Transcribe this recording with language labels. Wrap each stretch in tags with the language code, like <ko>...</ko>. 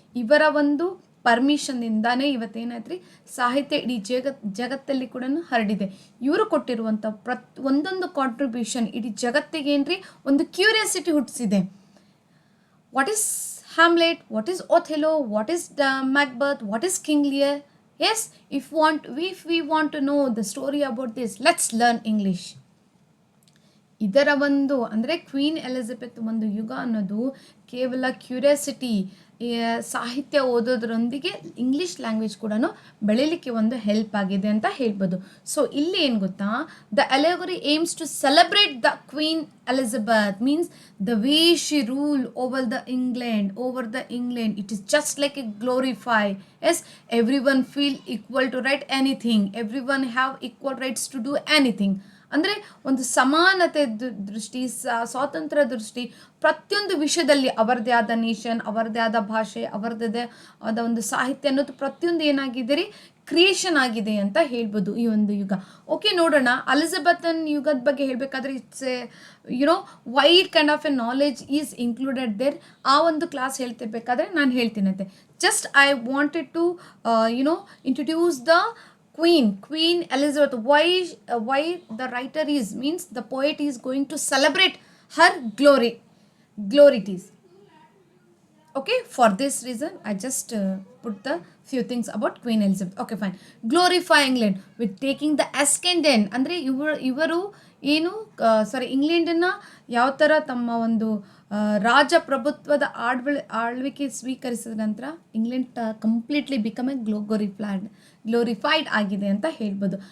<kn>ಇವರ ಒಂದು ಪರ್ಮಿಷನ್ನಿಂದಾನೇ ಇವತ್ತೇನಾಯ್ತು ರೀ, ಸಾಹಿತ್ಯ ಇಡೀ ಜಗತ್ತಲ್ಲಿ ಕೂಡ ಹರಡಿದೆ. ಇವರು ಕೊಟ್ಟಿರುವಂಥ ಒಂದೊಂದು ಕಾಂಟ್ರಿಬ್ಯೂಷನ್ ಇಡೀ ಜಗತ್ತಿಗೆ ಏನ್ರಿ ಒಂದು curiosity ಹುಟ್ಟಿಸಿದೆ.</kn> <en>What is Hamlet, what is Othello, what is Macbeth, what is King Lear. Yes, if we want to know the story about this, let's learn English.</en> <kn>ಇದರ ಒಂದು ಅಂದರೆ ಕ್ವೀನ್ ಎಲಿಜಬೆತ್ ಒಂದು ಯುಗ ಅನ್ನೋದು ಕೇವಲ ಕ್ಯೂರಿಯಾಸಿಟಿ, ಸಾಹಿತ್ಯ ಓದೋದ್ರೊಂದಿಗೆ ಇಂಗ್ಲೀಷ್ ಲ್ಯಾಂಗ್ವೇಜ್ ಕೂಡ ಬೆಳೀಲಿಕ್ಕೆ ಒಂದು ಹೆಲ್ಪ್ ಆಗಿದೆ ಅಂತ ಹೇಳ್ಬೋದು.</kn> <en>so</en> <kn>ಇಲ್ಲಿ ಏನು ಗೊತ್ತಾ,</kn> <en>The allegory aims to celebrate the Queen Elizabeth means the way she rule over the England. It is just like a glorify. Yes, everyone feel equal to right anything, everyone have equal rights to do anything.</en> <kn>ಅಂದರೆ ಒಂದು ಸಮಾನತೆ ದೃಷ್ಟಿ, ಸ್ವಾತಂತ್ರ್ಯ ದೃಷ್ಟಿ, ಪ್ರತಿಯೊಂದು ವಿಷಯದಲ್ಲಿ ಅವರದೇ ಆದ ನೇಷನ್, ಅವರದೇ ಆದ ಭಾಷೆ, ಅವರದೇ ಆದ ಒಂದು ಸಾಹಿತ್ಯ ಅನ್ನೋದು ಪ್ರತಿಯೊಂದು ಏನಾಗಿದೆ ರೀ, ಕ್ರಿಯೇಷನ್ ಆಗಿದೆ ಅಂತ ಹೇಳ್ಬೋದು ಈ ಒಂದು ಯುಗ.</kn> <en>okay,</en> <kn>ನೋಡೋಣ ಎಲಿಜಬೆತನ್ ಯುಗದ ಬಗ್ಗೆ ಹೇಳಬೇಕಾದ್ರೆ</kn> <en>It's a wide kind of a knowledge is included there.</en> <kn>ಆ ಒಂದು ಕ್ಲಾಸ್ ಹೇಳ್ತಿರ್ಬೇಕಾದ್ರೆ ನಾನು ಹೇಳ್ತೀನಂತೆ.</kn> <en>Just I wanted to introduce the Queen Elizabeth. Why the writer means the poet is going to celebrate her glorities. Okay, for this reason I just put the few things about Queen Elizabeth. Okay, fine. Glorify England with taking the ascendant.</en> <kn>ಅಂದರೆ ಇವರು ಏನು ಇಂಗ್ಲೆಂಡನ್ನು ಯಾವ ಥರ ತಮ್ಮ ಒಂದು ರಾಜಪ್ರಭುತ್ವದ ಆಳ್ವಿಕೆ ಸ್ವೀಕರಿಸಿದ ನಂತರ England completely become A glorified ಆಗಿದೆ ಅಂತ ಹೇಳ್ಬೋದು.</kn>